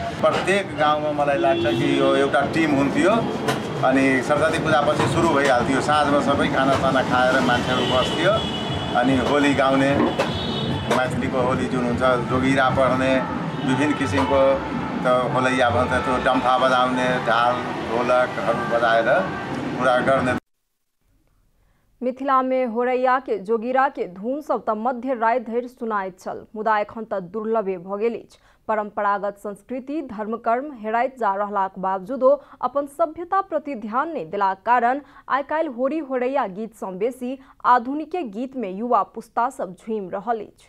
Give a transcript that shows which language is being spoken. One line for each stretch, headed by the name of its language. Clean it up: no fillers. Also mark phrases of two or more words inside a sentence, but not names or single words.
Nepali: प्रत्येक गाउँमा मलाई लाग्छ कि यो एउटा टिम हुन्थ्यो अनि सरस्वती पूजापछि सुरु भइहाल्थ्यो। साँझमा सबै खानासाना खाएर मान्छेहरू बस्थ्यो अनि होली गाउने, मैथिलीको होली जुन हुन्छ, जोगिरा पढ्ने, विभिन्न किसिमको त होलैया भन्छ, त्यो डम्फा बजाउने, ढाल ढोलकहरू बजाएर पूरा गर्ने।
Maithili: मिथिला में होरैया के जोगिरा के धुन सब त मध्य राति धरि सुनाइत छल, मुदा एखन त दुर्लभे भ गेल अछि। परंपरागत संस्कृति धर्म कर्म हेराइत जा रहलाक बावजूदो अपन सभ्यता प्रति ध्यान नहीं देलाक कारण आइ काल्हि होरी होरैया गीत सँ बेसी आधुनिके गीत में युवा पुस्ता सब झूम रहल अछि।